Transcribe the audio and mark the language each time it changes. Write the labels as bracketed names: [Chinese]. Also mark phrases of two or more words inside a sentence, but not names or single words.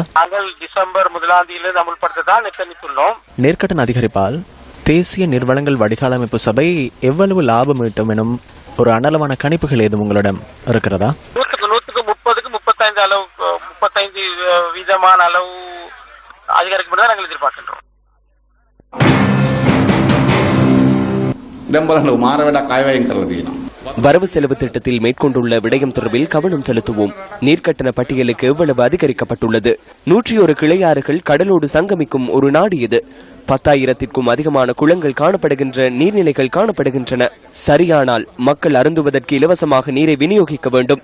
[Tamil] நாங்கள் டிசம்பர் 1ஆம் தேதியிலிருந்து அமல்படுத்ததான் எத்தனித்துள்ளோம். நீர்க்கட்டண அதிகரிப்பால் தேசிய நீர்வளங்கள் வடிகால் அமைப்பு சபை எவ்வளவு லாபம் ஈட்டும் எனும் ஒரு அனலமான கணிப்புகள் ஏதும் உங்களிடம் இருக்கிறதா? 100-35 அளவு 35% அளவு அதிகரிக்கப்பட்டதை நாங்கள் எதிர்பார்க்கின்றோம். [Sinhala] දැන් බලන්න මාර වැඩක් අය වයින් කරලා තියෙනවා. [Tamil] வரவு செலவு திட்டத்தில் மேற்கொண்டுள்ள விடயம் தொடர்பில் கவனம் செலுத்துவோம். நீர்க்கட்டண பட்டியலுக்கு எவ்வளவு அதிகரிக்கப்பட்டுள்ளது? 101 கிளையாறுகள் கடலோடு சங்கமிக்கும் ஒரு நாடு இது. 10,000க்கும் அதிகமான குளங்கள் காணப்படுகின்ற நீர்நிலைகள் காணப்படுகின்றன. சரியானால் மக்கள் அருந்துவதற்கு இலவசமாக நீரை விநியோகிக்க வேண்டும்.